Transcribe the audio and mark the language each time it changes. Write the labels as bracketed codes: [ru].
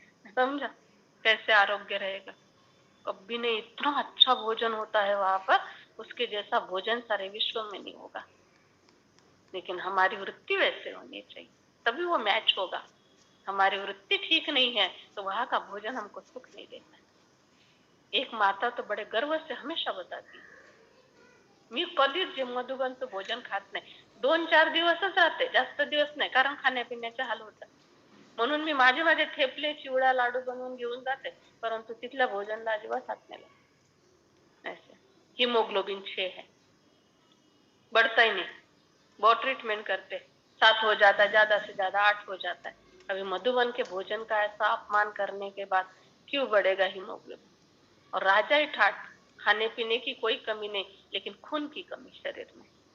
[hi] समझा कैसे आरोग्य रहेगा? कभी नहीं। इतना अच्छा भोजन होता है वहां पर, उसके जैसा भोजन सारे विश्व में नहीं होगा। लेकिन हमारी वृत्ति वैसे होनी चाहिए, तभी वो मैच होगा। हमारी वृत्ति ठीक नहीं है तो वहां का भोजन हमको सुख नहीं देता। एक माता तो बड़े गर्व से हमेशा बताती, [mr] मी कधीच मधुबन तो भोजन खात नाही, 2-4 दिवसच राहते, जास्त दिवस नाही, कारण खाण्यापिण्याचे हाल होतात। म्हणून मी माझे थेपले चिवडा लाडू बनवून घेऊन जाते, परंतु तिथल्या भोजनला अजिबात हात नाही लावत। [hi] ऐसे हीमोग्लोबिन 6 है, बढ़ता ही नहीं। बहुत ट्रीटमेंट करते, 7 हो जाता है, ज्यादा से ज्यादा 8 हो जाता है। अभी मधुबन के भोजन का ऐसा अपमान करने के बाद क्यों बढ़ेगा हीमोग्लोबिन? और राजा ही ठाट, खाने पीने की कोई कमी नहीं, लेकिन खून की कमी शरीर में।